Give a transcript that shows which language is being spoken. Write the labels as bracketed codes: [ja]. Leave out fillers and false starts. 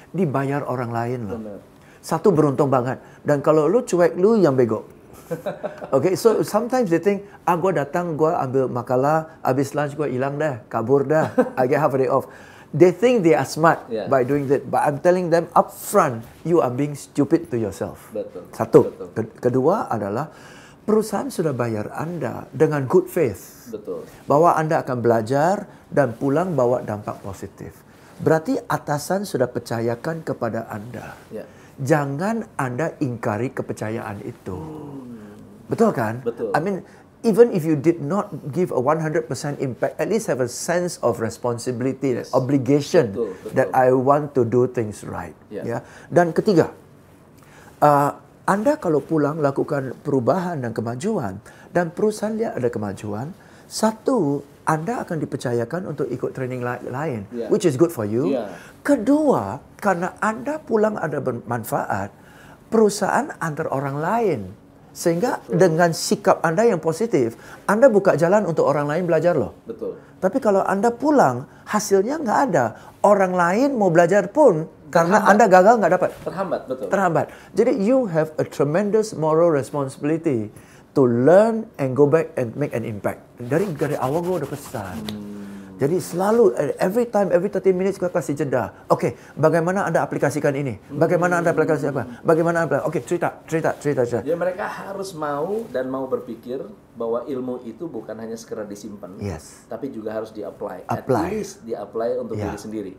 [id] Dibayar orang lain loh. Satu beruntung banget. Dan kalau lu cuek, lu yang bego. [en] Okay, so sometimes they think, [id] gue datang, gue ambil makalah, habis lunch gue hilang dah, kabur dah, [en] I get half a day off. They think they are smart by doing that, but I'm telling them up front, you are being stupid to yourself. [id] Satu. Kedua adalah perusahaan sudah bayar Anda dengan [en] good faith. [id] Bahwa Anda akan belajar dan pulang bawa dampak positif. Berarti atasan sudah percayakan kepada Anda. Jangan Anda ingkari kepercayaan itu. Betul kan? [en] I mean, even if you did not give a 100% impact, at least have a sense of responsibility, obligation that I want to do things right. [id] Ya. Dan ketiga, Anda kalau pulang lakukan perubahan dan kemajuan, dan perusahaan lihat ada kemajuan, satu, Anda akan dipercayakan untuk ikut training lain, [en] which is good for you. [id] Kedua, karena Anda pulang ada bermanfaat, perusahaan antar orang lain. Sehingga dengan sikap Anda yang positif, Anda buka jalan untuk orang lain belajar loh. Tapi kalau Anda pulang, hasilnya nggak ada. Orang lain mau belajar pun, karena Anda gagal nggak dapat. Terhambat. [en] Jadi you have a tremendous moral responsibility to learn and go back and make an impact. [id] Dari awal gue udah pesan. Jadi selalu, [en] every 30 minutes [id] kita kasih jeda. Oke, bagaimana Anda aplikasikan ini? Bagaimana Anda aplikasi apa? Bagaimana Anda, oke, cerita. Jadi mereka harus mau dan mau berpikir bahwa ilmu itu bukan hanya sekedar disimpan, tapi juga harus di-apply. [en] At least [id] di-apply untuk diri sendiri.